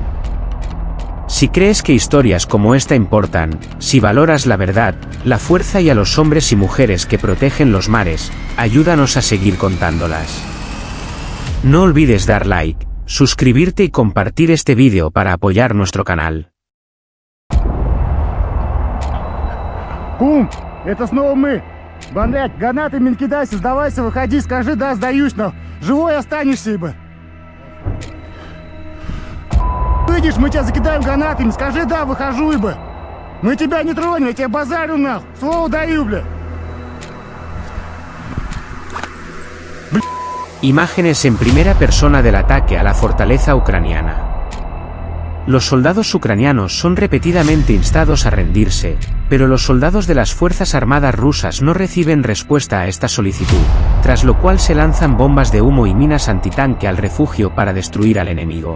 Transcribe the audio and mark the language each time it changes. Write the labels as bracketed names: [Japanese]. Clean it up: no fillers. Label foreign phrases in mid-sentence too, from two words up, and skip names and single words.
[Spanish] Si crees que historias como esta importan, si valoras la verdad, la fuerza y a los hombres y mujeres que protegen los mares, ayúdanos a seguir contándolas. No olvides dar like, suscribirte y compartir este vídeo para apoyar nuestro canal. [Russian] Кум, это снова мы. Блядь, гранатами не кидайся, сдавайся, выходи, скажи, да, сдаюсь, но живой останешься, ибо. Выйдешь, мы тебя закидаем гранатами, скажи, да, выхожу, ибо. Мы тебя не тронем, я тебя базарю, нахуй, слово даю, бля. [Spanish] Imágenes en primera persona del ataque a la fortaleza ucraniana. Los soldados ucranianos son repetidamente instados a rendirse, pero los soldados de las Fuerzas Armadas rusas no reciben respuesta a esta solicitud, tras lo cual se lanzan bombas de humo y minas antitanque al refugio para destruir al enemigo.